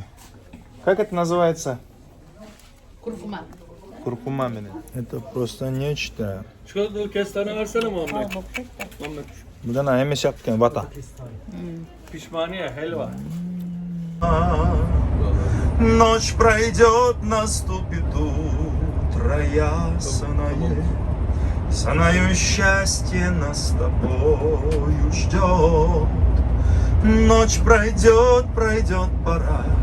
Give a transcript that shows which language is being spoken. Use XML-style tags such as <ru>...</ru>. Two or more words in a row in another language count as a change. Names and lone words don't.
<ru>Как это называется? Kurkuma. Куркума. Это просто нечто.</ru> <tr>Şu kestane versene Muhammed. Muhammed. Burada ne yemiş yaptın bata? Pişmaniye, helva.</tr> <ru>Ночь пройдет, наступит утро ясное. Сонаю счастье нас с тобою ждет. Ночь пройдет, пора.</ru>